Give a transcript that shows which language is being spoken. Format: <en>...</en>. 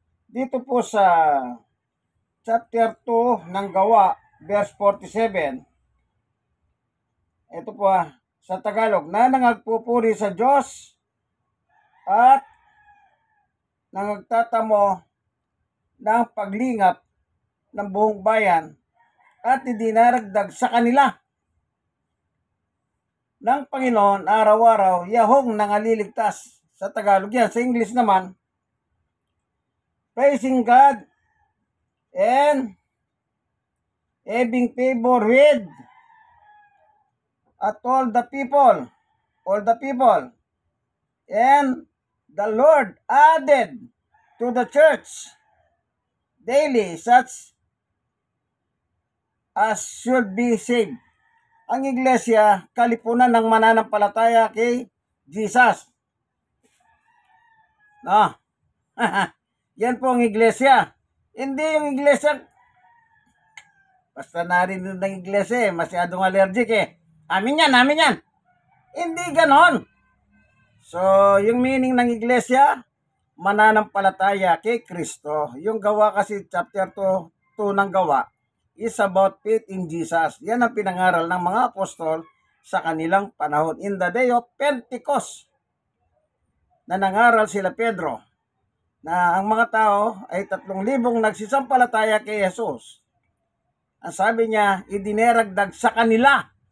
<tl>Dito po sa chapter 2 ng Gawa, verse 47, ito po sa Tagalog, na nangagpupuri sa Diyos at nangagtatamo ng paglingap ng buong bayan at idinaragdag sa kanila ng Panginoon araw-araw, Yahong nangaliligtas. Sa Tagalog yan. Sa English naman,</tl> <en>praising God and having favor with at all the people, and the Lord added to the church daily such as should be saved.</en> <tl>Ang iglesia, kalipunan ng mananampalataya kay Jesus. No? Yan po ang iglesia. Hindi yung iglesia, basta narinig ng iglesia masyadong allergic Amin yan. Hindi ganon. So, yung meaning ng iglesia, mananampalataya kay Kristo. Yung Gawa kasi, chapter 2 ng Gawa,</tl> <en>is about faith in Jesus.</en> <tl>Yan ang pinangaral ng mga apostol sa kanilang panahon.</tl> <en>In the day of Pentecost,</en> <tl>na nangaral sila Pedro, na ang mga tao ay 3,000 nagsisampalataya kay Jesus. Ang sabi niya, idineragdag sa kanila.</tl>